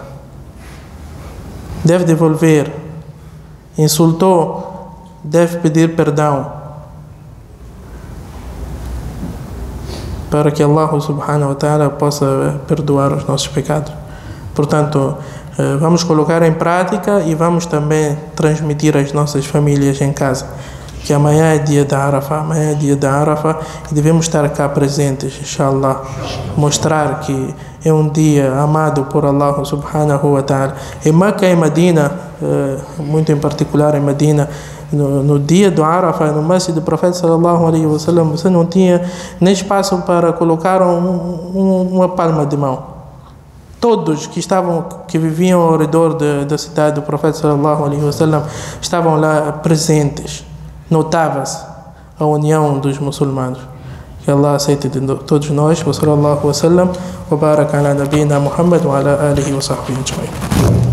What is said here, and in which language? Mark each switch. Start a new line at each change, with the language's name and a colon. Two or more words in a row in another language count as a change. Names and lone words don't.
Portuguese: Deve devolver. Insultou, deve pedir perdão. para que
Arabic: الله سبحانه وتعالى
Portuguese: possa perdoar os nossos pecados. Portanto, vamos colocar em prática e vamos também transmitir às nossas famílias em casa que amanhã é dia da Arafah, e devemos estar cá presentes, inshallah, mostrar que é um dia amado por
Arabic: الله سبحانه وتعالى.
Portuguese: Em Meca e Medina, muito em particular em Medina, no dia do Arafah, no Masjid do Profeta
Arabic: صلى الله عليه وسلم,
Portuguese: você não tinha nem espaço para colocar uma palma de mão. Todos que viviam ao redor da cidade do Profeta
Arabic: صلى الله عليه وسلم
Portuguese: estavam lá presentes. Notava-se a união dos muçulmanos. Que Allah aceite de todos nós.
Arabic: وصلى الله وسلم وبارك على نبينا محمد وعلى آله وصحبه أجمعين.